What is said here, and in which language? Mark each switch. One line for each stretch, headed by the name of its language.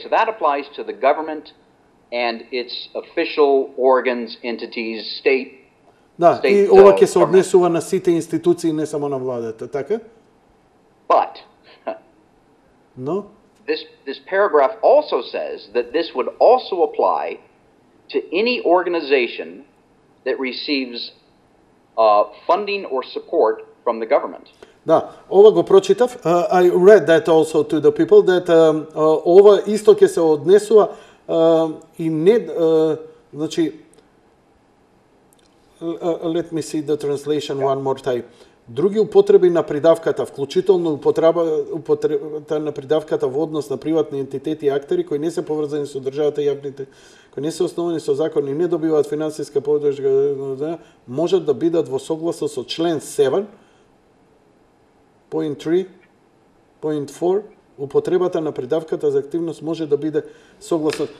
English: So that applies to the government and its official organs, entities, state.
Macedonian: Да, и ова ќе се однесува на сите институции, не само на владата, така?
English: But no. This paragraph also says that this would also apply to any organization that receives funding or support from the government.
Macedonian: Да, ова го прочитав.
English: I read that also to the people that
Macedonian: ова исто ќе се однесува и не значи
English: let me see the translation one more time.
Macedonian: Други употреби на придавката, вклучително употребата на придавката во однос на приватни ентитети и актери кои не се поврзани со државата и јавните, кои не се основани со закон и не добиваат финансиска поддршка, можат да бидат во согласно со член 7.3.4, употребата на придавката за активност може да биде согласно.